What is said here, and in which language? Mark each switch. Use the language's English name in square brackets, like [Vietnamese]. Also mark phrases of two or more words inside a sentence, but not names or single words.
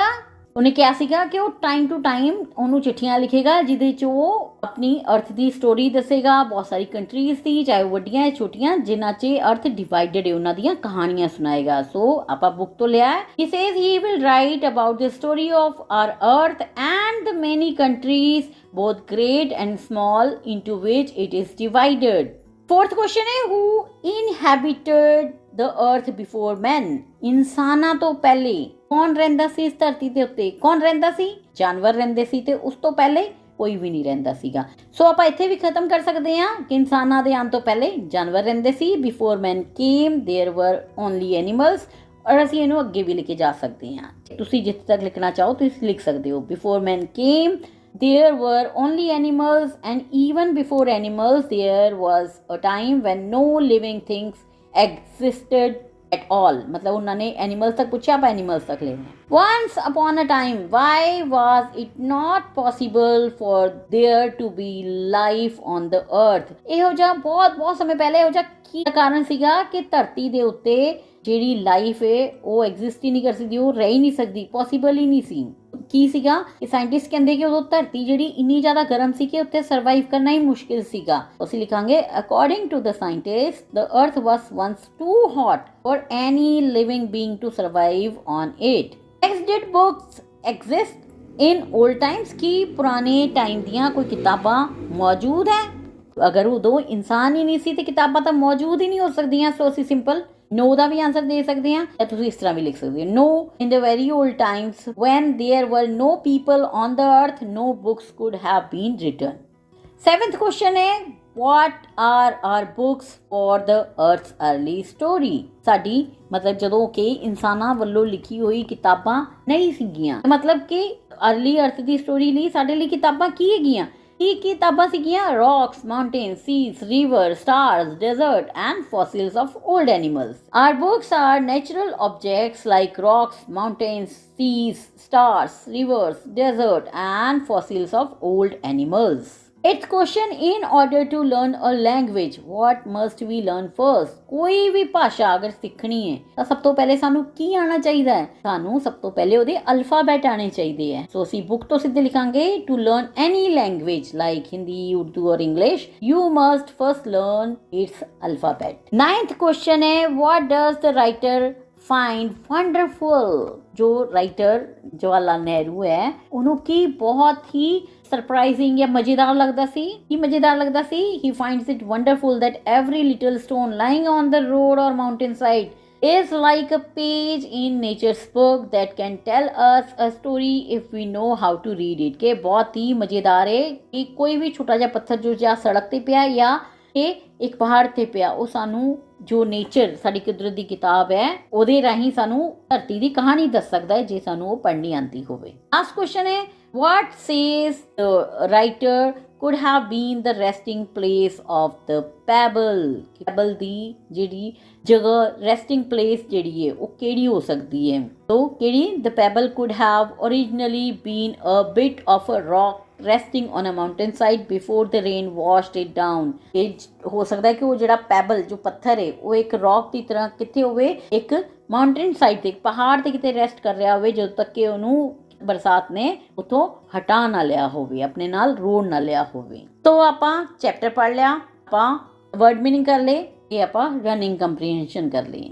[Punjabi] ਉਹਨੇ ਕਿਹਾ ਸੀਗਾ ਕਿ ਉਹ [English] time to time [Punjabi] ਉਹਨੂੰ ਚਿੱਠੀਆਂ ਲਿਖੇਗਾ, ਜਿਹਦੇ 'ਚ ਉਹ ਆਪਣੀ ਅਰਥ ਦੀ ਸਟੋਰੀ ਦੱਸੇਗਾ, ਬਹੁਤ ਸਾਰੀ ਕੰਟਰੀਜ਼ ਦੀ, ਚਾਹੇ ਉਹ ਵੱਡੀਆਂ ਹੈ ਛੋਟੀਆਂ, ਜਿਨ੍ਹਾਂ 'ਚ [English] earth divided [Punjabi] ਹੈ, ਉਹਨਾਂ ਦੀਆਂ ਕਹਾਣੀਆਂ ਸੁਣਾਏਗਾ। ਸੋ ਆਪਾਂ ਬੁੱਕ ਤੋਂ ਲਿਆ ਹੈ। [English] He says he will write about the story of our earth and the many countries both great and small into which it is divided. Fourth question है, who inhabited the earth before men? [Punjabi] ਇਨਸਾਨਾਂ ਤੋਂ ਪਹਿਲੇ ਕੌਣ ਰਹਿੰਦਾ ਸੀ ਇਸ ਧਰਤੀ ਦੇ ਉੱਤੇ? ਕੌਣ ਰਹਿੰਦਾ ਸੀ? ਜਾਨਵਰ ਰਹਿੰਦੇ ਸੀ, ਤੇ ਉਸ ਤੋਂ ਪਹਿਲੇ ਕੋਈ ਵੀ ਨਹੀਂ ਰਹਿੰਦਾ ਸੀਗਾ। ਸੋ ਆਪਾਂ ਇੱਥੇ ਵੀ ਖਤਮ ਕਰ ਸਕਦੇ ਹਾਂ ਕਿ ਇਨਸਾਨਾਂ ਦੇ ਆਉਣ ਤੋਂ ਪਹਿਲੇ ਜਾਨਵਰ ਰਹਿੰਦੇ ਸੀ। [English] Before man came there were only animals. [Punjabi] ਔਰ ਅਸੀਂ ਇਹਨੂੰ ਅੱਗੇ ਵੀ ਲੈ ਕੇ ਜਾ ਸਕਦੇ ਹਾਂ। ਤੁਸੀਂ ਜਿੱਥੇ ਤੱਕ ਲਿਖਣਾ ਚਾਹੋ ਤੁਸੀਂ ਲਿਖ ਸਕਦੇ ਹੋ। [English] Before man came there were only animals, and even before animals there was a time when no living things existed at all. [Hindi] मतलब उन्होंने animals तक पूछा, आप animals तक ले रहे हैं। [English] Once upon a time, why was it not possible for there to be life on the earth? [Punjabi] ਇਹੋ ਜਿਹਾ ਬਹੁਤ ਸਮੇਂ ਪਹਿਲੇ ਇਹੋ ਜਿਹਾ ਕੀ ਕਾਰਨ ਸੀਗਾ ਕਿ ਧਰਤੀ ਦੇ ਉੱਤੇ ਜਿਹੜੀ ਲਾਈਫ ਹੈ ਉਹ ਐਗਜ਼ਿਸਟ ਹੀ ਨਹੀਂ ਕਰ ਸਕਦੀ, ਉਹ ਰਹਿ ਹੀ ਨਹੀਂ ਸਕਦੀ, ਪੋਸੀਬਲ ਹੀ ਨਹੀਂ ਸੀ। ਕੀ ਸੀਗਾ ਕਿ ਸਾਇੰਟਿਸਟ ਕਹਿੰਦੇ ਕਿ ਉਦੋਂ ਧਰਤੀ ਜਿਹੜੀ ਇੰਨੀ ਜ਼ਿਆਦਾ ਗਰਮ ਸੀ ਕਿ ਉੱਤੇ ਸਰਵਾਈਵ ਕਰਨਾ ਹੀ ਮੁਸ਼ਕਿਲ ਸੀਗਾ। ਅਸੀਂ ਲਿਖਾਂਗੇ [English] according to the scientist the earth was once too hot for any living being to survive on it. Next, did books exist in old times? [Punjabi] ਕੀ ਪੁਰਾਣੇ ਟਾਈਮ ਦੀਆਂ ਕੋਈ ਕਿਤਾਬਾਂ ਮੌਜੂਦ ਹੈ? ਅਗਰ ਉਦੋਂ ਇਨਸਾਨ ਹੀ ਨਹੀਂ ਸੀ ਤੇ ਕਿਤਾਬਾਂ ਤਾਂ ਮੌਜੂਦ ਹੀ ਨਹੀਂ ਹੋ ਸਕਦੀਆਂ। ਸੋ ਅਸੀਂ [English] simple no [Punjabi] ਦਾ ਵੀ ਆਨਸਰ ਦੇ ਸਕਦੇ ਹਾਂ, ਜਾਂ ਤੁਸੀਂ ਇਸ ਤਰ੍ਹਾਂ ਵੀ ਲਿਖ ਸਕਦੇ ਹੋ। [English] नो in the very old times when there were no people on the earth, no books could have been written. Seventh question है, what are our books for the earth's early story? [Punjabi] ਸਾਡੀ ਮਤਲਬ ਜਦੋਂ ਕਿ ਇਨਸਾਨਾਂ ਵੱਲੋਂ ਲਿਖੀ ਹੋਈ ਕਿਤਾਬਾਂ ਨਹੀਂ ਸੀਗੀਆਂ, ਮਤਲਬ ਕਿ [English] early earth [Punjabi] ਦੀ ਸਟੋਰੀ ਲਈ ਸਾਡੇ ਲਈ ਕਿਤਾਬਾਂ ਕੀ ਹੈਗੀਆਂ? ਕੀ ਕਿਤਾਬਾਂ ਸੀਗੀਆਂ? [English] rocks, mountains, seas, rivers, stars, desert and fossils of old animals. Our books are natural objects like rocks, mountains, seas, stars, rivers, desert and fossils of old animals. Eighth question, in order to learn a language, what must we learn first? [Punjabi] ਕੋਈ ਵੀ ਭਾਸ਼ਾ ਅਗਰ ਸਿੱਖਣੀ ਹੈ ਤਾਂ ਸਭ ਤੋਂ ਪਹਿਲੇ ਸਾਨੂੰ ਕੀ ਆਉਣਾ ਚਾਹੀਦਾ ਹੈ? ਸਾਨੂੰ ਸਭ ਤੋਂ ਪਹਿਲੇ ਉਹਦੇ ਅਲਫਾਬੈਟ ਆਉਣੇ ਚਾਹੀਦੇ ਹੈ। ਸੋ ਅਸੀਂ ਬੁੱਕ ਤੋਂ ਸਿੱਧੇ ਲਿਖਾਂਗੇ, [English] to learn any language like Hindi, Urdu or English, you must first learn its alphabet. Ninth question है, what does the writer find wonderful? [Punjabi] ਜੋ ਰਾਈਟਰ ਜਵਾਹਰ ਲਾਲ ਨਹਿਰੂ ਹੈ ਉਹਨੂੰ ਕੀ ਬਹੁਤ ਹੀ ਸਰਪ੍ਰਾਈਜ਼ਿੰਗ ਜਾਂ ਮਜ਼ੇਦਾਰ ਲੱਗਦਾ ਸੀ? ਕੀ ਮਜ਼ੇਦਾਰ ਲੱਗਦਾ ਸੀ? [English] he finds it wonderful that every little stone lying on the road or mountain side is like a page in nature's book that can tell us a story if we know how to read it. [Punjabi] ਕਿ ਬਹੁਤ ਹੀ ਮਜ਼ੇਦਾਰ ਹੈ ਕਿ ਕੋਈ ਵੀ ਛੋਟਾ ਜਿਹਾ ਪੱਥਰ ਜੋ ਜਾਂ ਸੜਕ ਤੇ ਪਿਆ ਜਾਂ ਕਿ ਇੱਕ ਪਹਾੜ ਤੇ ਪਿਆ, ਉਹ ਸਾਨੂੰ ਜੋ ਨੇਚਰ ਸਾਡੀ ਕੁਦਰਤ ਦੀ ਕਿਤਾਬ ਹੈ ਉਹਦੇ ਰਾਹੀਂ ਸਾਨੂੰ ਧਰਤੀ ਦੀ ਕਹਾਣੀ ਦੱਸ ਸਕਦਾ ਹੈ ਜੇ ਸਾਨੂੰ ਉਹ ਪੜ੍ਹਨੀ ਆਉਂਦੀ ਹੋਵੇ। [English] last question ਹੈ, what says the writer could have been the resting place of the pebble? [Punjabi] pebble ਦੀ ਜਿਹੜੀ ਜਗ੍ਹਾ [English] resting place [Punjabi] ਜਿਹੜੀ ਹੈ ਉਹ ਕਿਹੜੀ ਹੋ ਸਕਦੀ ਹੈ? ਤੋ ਕਿਹੜੀ? [English] the pebble could have originally been a bit of a rock resting on a mountain side before the rain washed it down. [Punjabi] ਇਹ ਹੋ ਸਕਦਾ ਹੈ ਕਿ ਉਹ ਜਿਹੜਾ ਪੈਬਲ ਜੋ ਪੱਥਰ ਹੈ ਉਹ ਇੱਕ ਰੌਕ ਦੀ ਤਰ੍ਹਾਂ ਕਿੱਥੇ ਹੋਵੇ, ਇੱਕ [English] mountain side [Punjabi] ਤੇ, ਪਹਾੜ ਤੇ ਕਿਤੇ ਰੈਸਟ ਕਰ ਰਿਹਾ ਹੋਵੇ ਜਦੋਂ ਤੱਕ ਕਿ ਉਹਨੂੰ ਬਰਸਾਤ ਨੇ ਉਥੋਂ ਹਟਾ ਨਾ ਲਿਆ ਹੋਵੇ, ਆਪਣੇ ਨਾਲ ਰੋੜ ਨਾ ਲਿਆ ਹੋਵੇ। ਤੋ ਆਪਾਂ ਚੈਪਟਰ ਪੜ੍ਹ ਲਿਆ, ਆਪਾਂ [English] word meaning [Punjabi] ਕਰ ਲਏ, ਇਹ ਆਪਾਂ [English] running comprehension [Punjabi] ਕਰ ਲਈ।